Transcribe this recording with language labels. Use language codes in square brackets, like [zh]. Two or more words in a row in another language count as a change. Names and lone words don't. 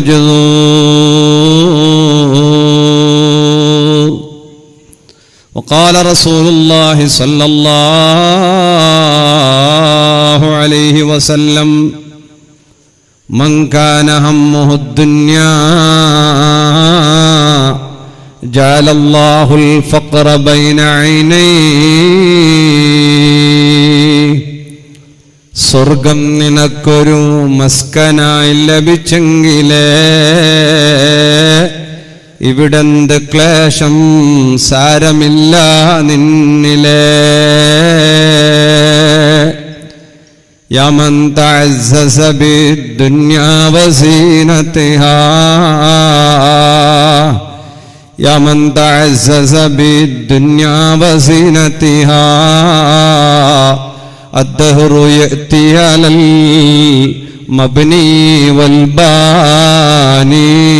[ar] مجذوذ وقال رسول الله صلى الله عليه وسلم من كان همه الدنيا جعل الله الفقر بين عينيه [ml] സ്വർഗം നിനക്കൊരു മസ്കനായി ലഭിച്ചെങ്കിലേ ഇവിടെന്ത് ക്ലേശം സാരമില്ല നിന്നിലേ [ar] يا من تأسس بالدنيا وزينتها يا من تأسس بالدنيا وزينتها الدهر يأتي على المبني والباني